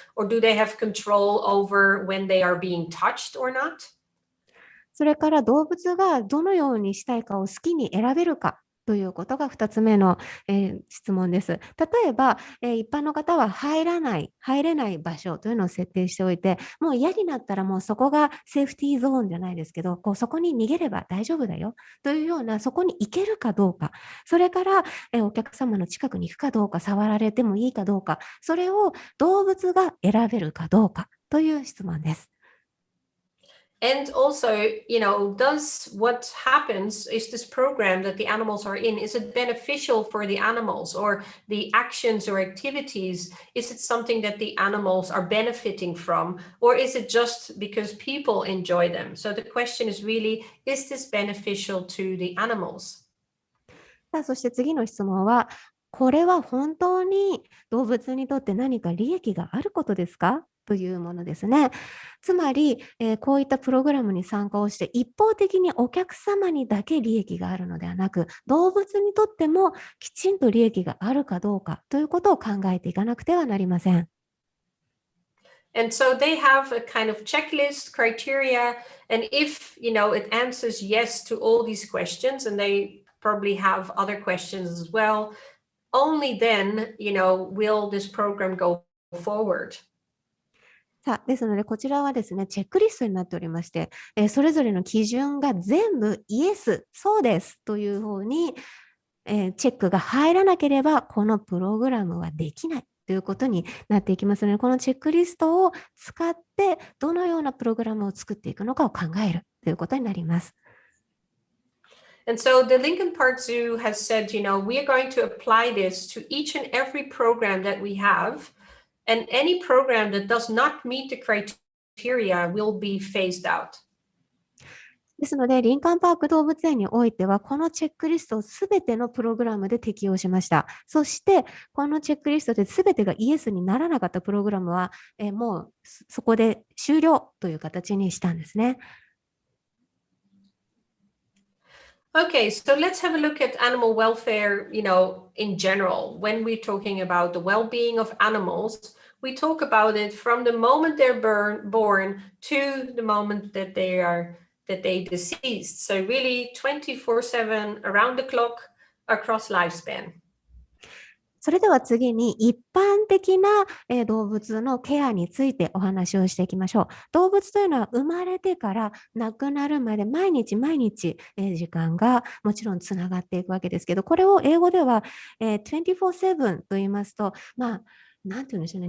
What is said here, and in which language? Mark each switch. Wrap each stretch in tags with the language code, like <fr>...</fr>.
<en>Or do they have control over when they are being touched or not?</en> <ja>それから動物がどのようにしたいかを好きに選べるかということが2つ目の、質問です。例えば、一般の方は入れない場所というのを設定しておいて、もう嫌になったらもうそこがセーフティーゾーンじゃないですけど、そこに逃げれば大丈夫だよというような、そこに行けるかどうか、それから、お客様の近くに行くかどうか、触られてもいいかどうか、それを動物が選べるかどうかという質問です。</ja> <en>And also, does what happens is this program that the animals are in, is it beneficial for the animals, or the actions or activities? Is it something that the animals are benefiting from, or is it just because people enjoy them? So the question is really, is this beneficial to the animals?</en> <ja>さあ、そして次の質問は、これは本当に動物にとって何か利益があることですかというものですね。つまり、こういったプログラムに参加をして一方的にお客様にだけ利益があるのではなく、動物にとってもきちんと利益があるかどうかということを考えていかなくてはなりません。</ja> <en>And so they have a kind of checklist criteria. And if, it answers yes to all these questions, and they probably have other questions as well, only then, will this program go forward.</en> <ja>さあ、ですので、こちらはですね、チェックリストになっておりまして、それぞれの基準が全部イエス、そうですというふうに、チェックが入らなければ、このプログラムはできないということになっていきますので、このチェックリストを使って、どのようなプログラムを作っていくのかを考えるということになります。</ja> <en>And so the Lincoln Park Zoo has said, we are going to apply this to each and every program that we have. And any program that does not meet the criteria will be phased out.</en> <ja>ですので、リンカンパーク動物園においては、このチェックリストをすべてのプログラムで適用しました。そして、このチェックリストですべてがイエスにならなかったプログラムは、もうそこで終了という形にしたんですね。</ja> <en>Okay, so let's have a look at animal welfare, in general. When we're talking about the well-being of animals, we talk about it from the moment they're born to the moment that they deceased. So really 24/7 around the clock across lifespan.</en> <ja>それでは次に一般的な動物のケアについてお話をしていきましょう。動物というのは生まれてから亡くなるまで毎日時間がもちろんつながっていくわけですけど、これを英語では24/7と言いますと、なんて言うんでしょうね。</ja>